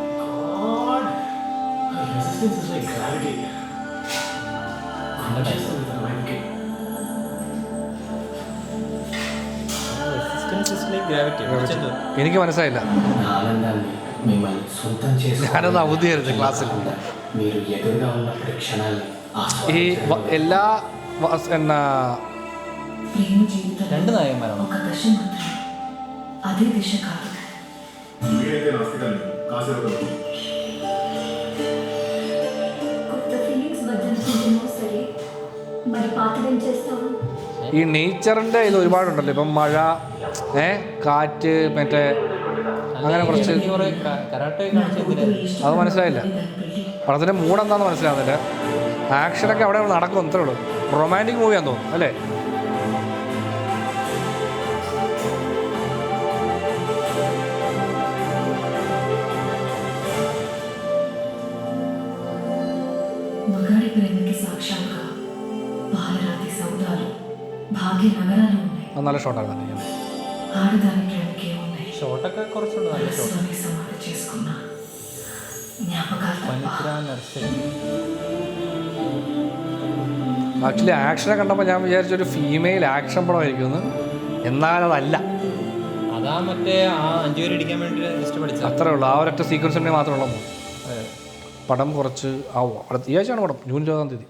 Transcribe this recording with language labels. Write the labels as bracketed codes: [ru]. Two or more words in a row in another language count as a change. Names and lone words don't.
[ml] എനിക്ക് മനസ്സിലായില്ല. ഞാനത് അവധിയായിരുന്നു ക്ലാസ്സിൽ. ഈ എല്ലാ എന്നാ രണ്ട് നായകന്മാരാണോ? [te] అదే దిశ కాదు. కొత్త ఫీలింగ్స్ బద్దలుకుంటున్నావు సరే, మరి పాతదేం చేస్తావు? [ml] ഈ നേച്ചറിൻ്റെ ഇത് ഒരുപാടുണ്ടല്ലോ. ഇപ്പം മഴ, കാറ്റ്, മറ്റേ അങ്ങനെ കുറച്ച്. അത് മനസ്സിലായില്ല. പടത്തിൻ്റെ മൂഡ് എന്താണെന്ന് മനസ്സിലാവുന്നില്ല. ആക്ഷനൊക്കെ അവിടെ നടക്കും, അത്രേ ഉള്ളൂ. റൊമാൻറ്റിക് മൂവിയാന്ന് തോന്നുന്നു അല്ലേ? [te] మగాడి ప్రేమకి సాక్ష్యంగా పాలరాతి సౌదాలు, భాగ్య నగరాలు ఉన్నాయి. [ml] നല്ല ഷോട്ടാണ്. [te] ఆడదాని ప్రేమకి ఉన్నాయి. [ml] ഷോട്ടൊക്കെ കുറച്ചുണ്ട്. നല്ല ഷോട്ട്. [te] సమాధి చేసుకున్న జ్ఞాపకాలు. [ml] ആക്ച്വലി ആക്ഷനെ കണ്ടപ്പോൾ ഞാൻ വിചാരിച്ചൊരു ഫീമെയിൽ ആക്ഷൻ പടമായിരിക്കുമെന്ന്. എന്നാലതല്ല. അതാ മറ്റേ ആ 5 പേര് ഇടിക്കാൻ വേണ്ടി ജസ്റ്റ് പഠിച്ചത്. അത്രേ ഉള്ളൂ. ആ ഒരൊറ്റ സീക്വൻസ് ഉണ്ടെങ്കിൽ മാത്രമേ ഉള്ളൂ. പടം കുറച്ച് അടുത്ത ഈ ആഴ്ചയാണ് പടം, ജൂൺ 20